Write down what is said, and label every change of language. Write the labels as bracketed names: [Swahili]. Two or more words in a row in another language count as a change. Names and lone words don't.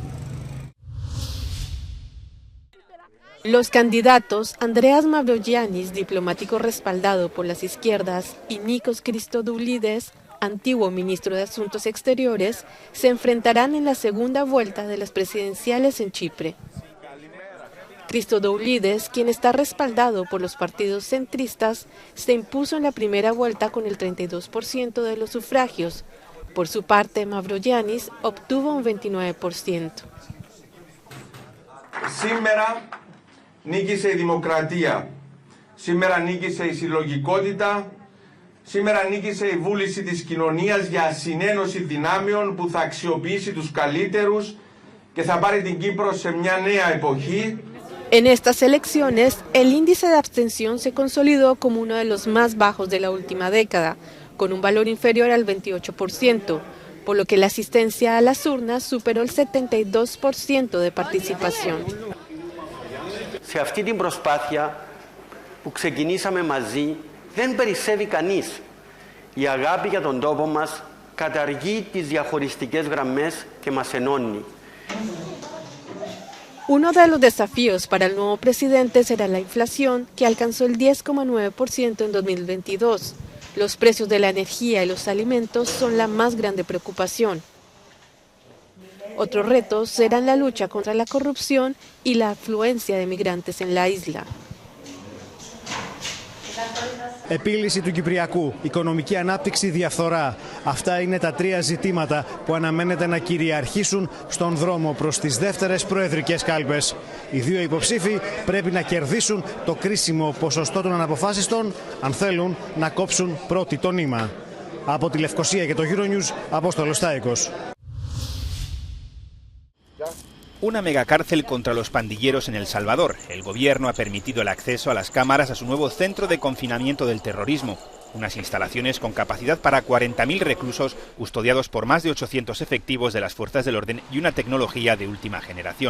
[Spanish] Los candidatos Andreas Mavroyiannis, diplomático respaldado por las izquierdas, y Nikos Christodoulides, antiguo ministro de Asuntos Exteriores, se enfrentarán en la segunda vuelta de las presidenciales en Chipre. Christodoulides, quien está respaldado por los partidos centristas, se impuso en la primera vuelta con el 32% de los sufragios. Por su parte, Mavroyiannis obtuvo un 29%. [Greek] Σήμερα νίκησε η δημοκρατία. Σήμερα νίκησε η συλλογικότητα. Σήμερα νίκησε η βούληση της κοινωνίας για συνένωση δυνάμεων που θα αξιοποιήσει τους καλύτερους και θα πάρει την Κύπρο σε μια νέα εποχή. [Spanish] En estas elecciones, el índice de abstención se consolidó como uno de los más bajos de la última década, con un valor inferior al 28%, por lo que la asistencia a las urnas superó el 72% de participación. [Greek] Σε αυτή την προσπάθεια που ξεκινήσαμε μαζί, δεν περισσεύει κανείς. Η αγάπη για τον τόπο μας καταργεί τις διαχωριστικές γραμμές και μας ενώνει. [Spanish] Uno de los desafíos para el nuevo presidente será la inflación, que alcanzó el 10,9% en 2022. Los precios de la energía y los alimentos son la más grande preocupación. Otros retos serán la lucha contra la corrupción y la afluencia de migrantes en la isla. [Greek] Επίλυση του Κυπριακού, οικονομική ανάπτυξη, διαφθορά. Αυτά είναι τα τρία ζητήματα που αναμένεται να κυριαρχήσουν στον δρόμο προς τις δεύτερες προεδρικές κάλπες. Οι δύο υποψήφοι πρέπει να κερδίσουν το κρίσιμο ποσοστό των αναποφάσιστων αν θέλουν να κόψουν πρώτοι το νήμα. Από τη Λευκοσία και το Euronews, Απόστολος Στάικος. [Spanish] Una megacárcel contra los pandilleros en El Salvador. El gobierno ha permitido el acceso a las cámaras a su nuevo centro de confinamiento del terrorismo. Unas instalaciones con capacidad para 40.000 reclusos custodiados por más de 800 efectivos de las fuerzas del orden y una tecnología de última generación.